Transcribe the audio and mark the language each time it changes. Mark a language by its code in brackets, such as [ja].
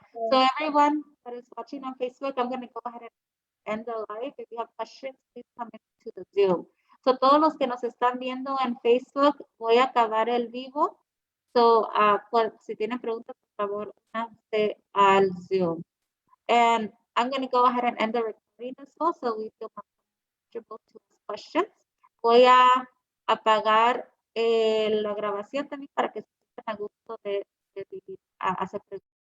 [en] So everyone that is watching on Facebook, I'm going to go ahead and end the live. If you have questions, please come into the Zoom. [es] So todos los que nos están viendo en Facebook, voy a acabar el vivo. So si tienen preguntas, por favor, únanse al Zoom. [en] And I'm going to go ahead and end the recording as well, so we feel comfortable to ask questions. [es] Voy a apagar la grabación también para que se sientan a gusto de hacer preguntas.